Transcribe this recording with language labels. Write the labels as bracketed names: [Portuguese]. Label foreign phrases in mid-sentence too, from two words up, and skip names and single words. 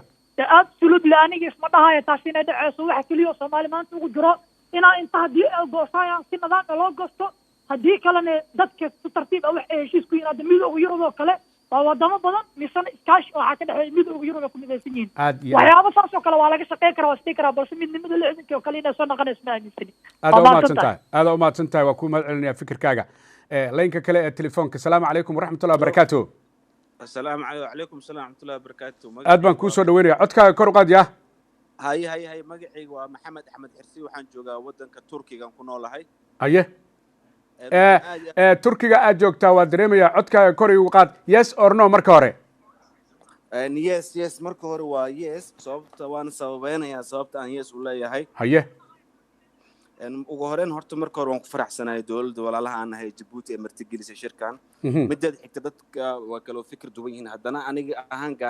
[Somali] absolutely aniga isma dhahayo taas inay dhaceyso waxa kaliya Soomaali maanta ugu jiro inaa inta haddii ay goosayaan si nidaam loo goosto haddii kalena dadka si tartiib ah wax ay heshiis ku yimaado midowga Yurub oo kale waa wadamo badan misana iskaashi waxaa ka dhexeeya midowga Yurub ku midaysan yihiin waxyaabo saas oo kale waa laga shaqeyn karaa waa stiikara balse midnimada lixdanka oo kale inay soo noqonayso ma aaminsani aad u mahadsantahay waa ku mahadcelinayaa fikirkaaga laynka kale ee telefoonka [Arabic] السلام عليكم ورحمة الله وبركاته السلام عليكم السلام ورحمة الله وبركاته. [Somali] aad baan kuu soo dhaweynaya codkaaga kor u qaad yaa هاي magacaygu waa Maxamed Axmed Xirsi waxaan joogaa wadanka Turkiga ku noolahay haye Turkiga aad joogtaa waa dareemaya codkaaga kor u qaad [English] yes or no [Somali] marka hore yes marka hore waa yes sababta waan sababeynaya sababta aan yes u leeyahay haye ugu horeen horta marka hore waan ku faraxsanahay dawladda walaalaha aan nahay Djibouti ee martigelisay shirkan midda xigta dadka waa kala fikir duwan yihiin haddana aniga ahaan gaar